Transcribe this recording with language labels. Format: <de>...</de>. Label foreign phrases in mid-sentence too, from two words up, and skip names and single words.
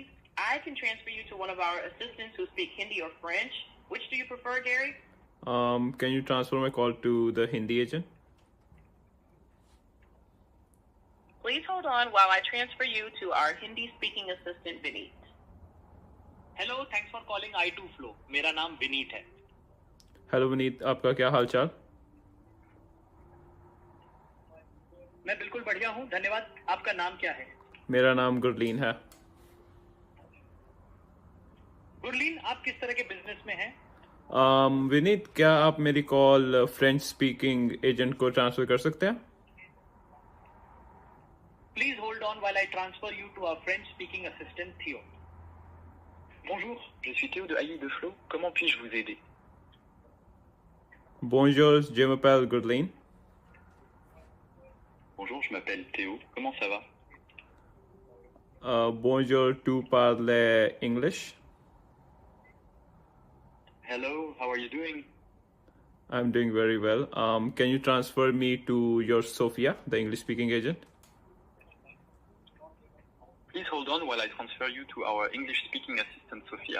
<en>I can transfer you to one of our assistants who speak Hindi or French. Which do you prefer, Gary? Can you transfer my call to the Hindi agent? Please hold on while I transfer you to our Hindi-speaking assistant, Vineet. Hello thanks for calling i2Flow।</en> <hi>मेरा नाम विनीत है। हेलो विनीत, आपका क्या हाल चाल? मैं बिल्कुल बढ़िया हूँ, धन्यवाद। आपका नाम क्या है? मेरा नाम गुरलीन है। गुरलीन, आप किस तरह के बिजनेस में हैं? विनीत, क्या आप मेरी कॉल</hi> <en>French speaking agent</en> <hi>को ट्रांसफर कर सकते हैं?</hi> <en>Please hold on while I transfer you to our French speaking assistant Theo.</en> <fr>Bonjour, je suis Théo de AI2Flow. Comment puis-je vous aider? Bonjour, je m'appelle Gurleen. Bonjour, je m'appelle Théo. Comment ça va? Bonjour, tu parles English?</fr> <en>Hello, how are you doing? I'm doing very well. Can you transfer me to your Sophia, the English-speaking agent? Please hold on while I transfer you to our English-speaking assistant, Sophia.</en>